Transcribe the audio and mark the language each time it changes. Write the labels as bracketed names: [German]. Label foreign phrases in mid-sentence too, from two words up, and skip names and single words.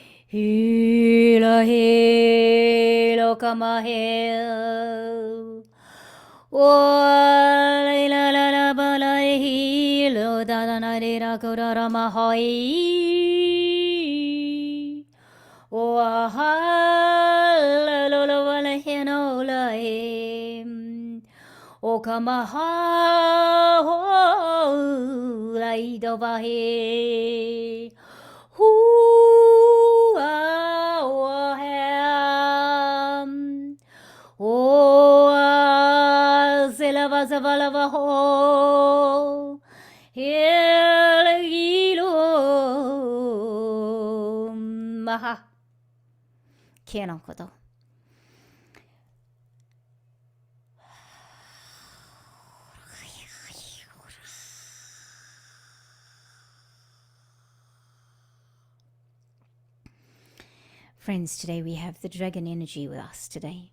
[English] Hila hilo kama hil. O la la la la ba la hilo da da na de da ko da da ma hoi. O ha la lo lo wa la he no la he. O kama ha ho la I do ba he. Hu a wa ham. O a se la va ho. Hele gilo maha. Kia no koto. Friends, today we have the dragon energy with us today.